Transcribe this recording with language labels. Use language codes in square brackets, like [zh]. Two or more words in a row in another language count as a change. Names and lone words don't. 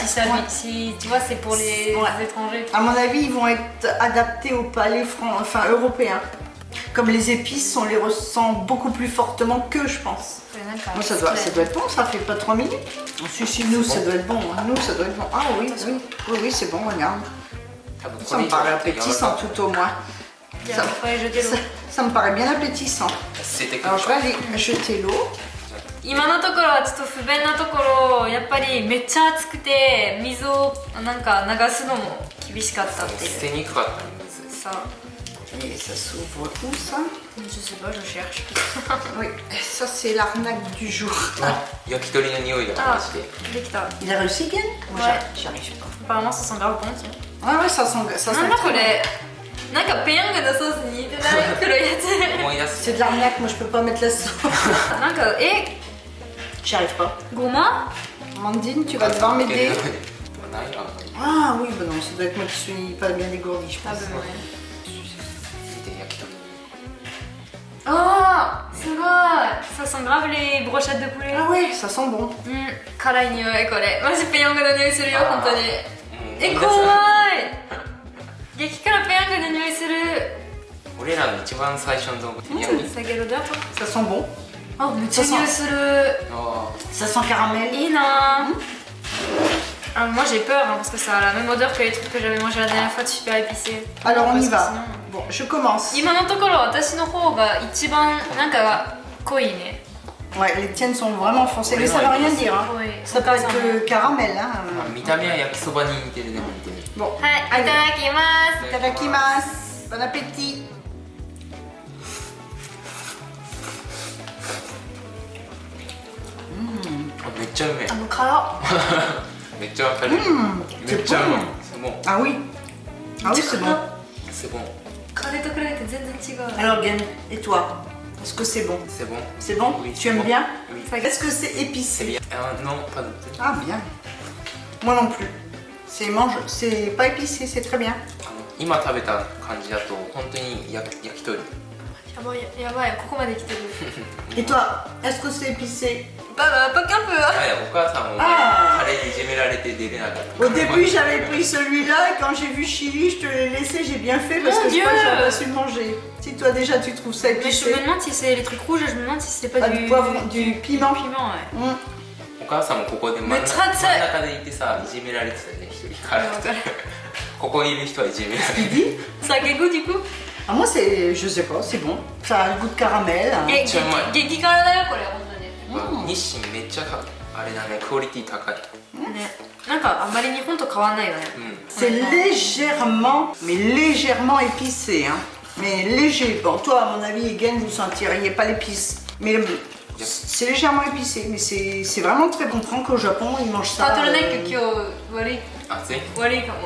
[fr] Si tu vois, c'est pour les étrangers. À mon avis, ils vont être adaptés au palais européen. Comme les épices, on les ressent beaucoup plus fortement que je pense. Moi, ça doit être bon, ça fait pas 3 minutes. Si, nous, ça doit être bon. Nous, ça doit être bon. Ah oui, c'est bon, regarde. [ja] 多分こ [fr] Ça [ja] れ [fr] me [ja] 以上 [fr] paraît [ja] だと柔ら [fr] appétissant [ja] か [fr] tout au moins. Il faudrait jeter l'eau. Ça me paraît bien appétissant. [ja] い。捨ててくる [fr] Alors, je [ja] か [fr] vais aller jeter l'eau. [ja] 今のところはちょっと不便なところ、やっぱりめっちゃ暑くて水をなんか流すのも厳しかったっていう。捨てにくかったね水。さあ、 [fr] Et ça s'ouvre où ça? je sais pas, je cherche. Oui, ça c'est l'arnaque du jour. [ja] あ焼き鳥の匂いがマジで。できた。 [fr] Il a réussi, Gen? Moi, Ouais. j'y arrive pas. Apparemment ça sent grave bon, tiens. Ouais, ça sent [ja] なんだ [fr] très [ja] これ。なんかペヤングのソースに似てない黒いやつ。思い出 [fr] bon. [ja] す。 [fr] C'est de l'arnaque, moi je peux pas mettre la sauce. [ja] なんか [fr] J'y arrive pas. [ja] ごま？ [fr] Mandine, tu vas devoir m'aider. [ja] ないわ。 [fr] Ah oui, bah non, ça doit être moi qui suis pas bien dégourdie, je [ja] 多 [fr] pense. [ja] 分ね。見て焼き鳥。あー、すごい。 [fr] Ça sent grave les brochettes de poulet. Ah ouais, ça sent bon. [ja] 辛い匂いこれ。マジペヤングの匂いするよ本当に。うん怖い。激辛ペヤングの匂いする。俺らの一番最初の動画照り焼き。 [fr] Ça gueule l'odeur toi? Ça sent bon. [ja] あ、めっちゃ匂いする。あ [fr] Ça sent caramel. [ja] いいな。 [fr] Ah, moi j'ai peur hein, parce que ça a la même odeur que les trucs que j'avais mangé la dernière fois de super épicé. Alors on Parce y que va. sinon- Bon, je commence. [ja] 今のところ私の方が一番なんか濃いね。 [fr] Ouais, les tiennes sont vraiment foncées, mais ça veut rien dire. Hein. [ja] 濃い。 [fr] Ça peut être que caramel. Hein. [ja] まあ見た目は焼きそばに似てるね、本当に。 [fr] Bon, [ja] はい、いただきます。 itadakimasu. [fr] Bon appétit. Mm. [ja] あめっちゃうめえ。辛めっちゃわかる。めっちゃうまい。すごい。 [fr] Ah oui. Ah oui, c'est bon. [ja] すごい。カレーと比べて全然違う。 [fr] Alors, Gen, et toi? Est-ce que c'est bon? C'est bon. C'est bon? Oui, Tu c'est aimes bon. bien? Oui. Est-ce que c'est C'est épicé? bien. Non, pas du tout. Ah, bien. Moi non plus. C'est pas épicé, c'est très bien. [ja] 今食べた感じだと本当に焼き鳥。やばいやばい、ここまで来てる。 [fr] Et toi? Est-ce que c'est épicé? Pas qu'un peu. [ja] はい、お母さんもあーカレーにいじめられて出れなかった。 [fr] Au début, j'avais pris celui-là et quand j'ai vu Chili, je te l'ai laissé, j'ai bien fait parce Mon que je crois que Dieu. j'aurais pas su le manger. Si toi déjà tu trouves ça Mais je épicé, me demande si c'est les trucs rouges, je me demande si c'est pas pas du du poivron, du piment. piment, ouais. Mm. [ja] お母さんもここで真んめっちゃ熱い中でいてさ、いじめられてたよね、一人辛くて。ここにいる人はいじめられて [fr] Tu dis? Ça a quel goût du coup? Ah, moi, c'est, je sais pas, c'est bon. Ça a le goût de caramel. Hein. [ja] え、ちょうまい激辛だよこれ本当に。る。日清めっちゃあれだね、クオリティ高い。ね、なんかあんまり日本と変わんないよね。うん。 [fr] C'est légèrement, mais légèrement épicé. Hein. Mais léger. Bon, toi, à mon avis, Egan, vous sentiriez pas l'épice. Mais c'est légèrement épicé. Mais c'est vraiment très bon. On comprend qu'au Japon, ils mangent [ja] ター [fr] ça. [ja] トルネック今日悪い熱い。悪いかも。